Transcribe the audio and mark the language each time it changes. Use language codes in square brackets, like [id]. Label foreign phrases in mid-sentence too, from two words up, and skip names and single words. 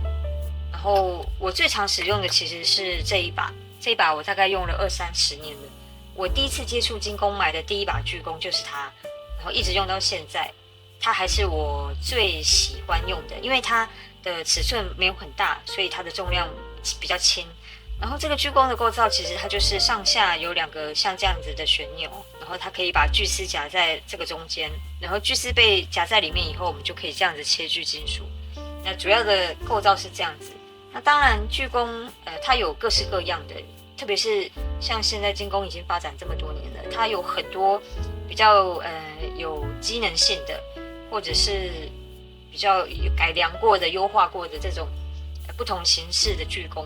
[zh] 然後我最常使用的其實是這一把我大概用了20-30年了。我第一次接觸金工買的第一把鋸工就是它，然後一直用到現在，它還是我最喜歡用的，因為它的尺寸沒有很大，所以它的重量比較輕。然後這個鋸工的構造其實它就是上下有兩個像這樣子的旋鈕，然後它可以把鋸絲夾在這個中間，然後鋸絲被夾在裡面以後，我們就可以這樣子切鋸金屬。那主要的構造是這樣子。那當然，鋸工它有各式各樣的，特別是像現在金工已經發展這麼多年了，它有很多比較有機能性的，或者是比較改良過的、優化過的這種不同形式的鋸工。